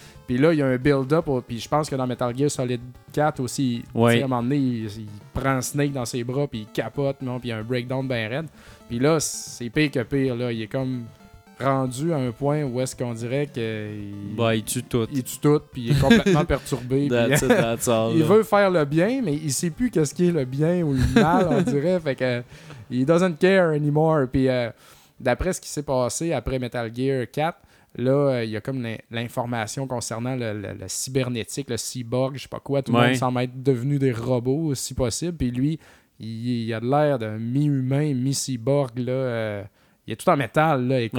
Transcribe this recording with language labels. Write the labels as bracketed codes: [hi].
[fr] Puis là, il y a un build-up, puis je pense que dans Metal Gear Solid 4 aussi, à un moment donné, il prend Snake dans ses bras, puis il capote, non? Puis il y a un breakdown bien raide. Puis là, c'est pire que pire, là. Il est comme rendu à un point où est-ce qu'on dirait que... il tue tout. Il tue tout, puis il est complètement perturbé. [en] That's all, [fr] il veut faire le bien, mais il sait plus qu'est-ce qui est le bien ou le mal, on dirait. Fait que [en] he doesn't care anymore. [fr] Puis d'après ce qui s'est passé après Metal Gear 4, là, il y a comme l'information concernant le cybernétique, le cyborg, je sais pas quoi. Tout le monde semble être devenu des robots, si possible. Puis lui, il a l'air d'un mi-humain, mi-cyborg. Là, il est tout en métal, là, écoute.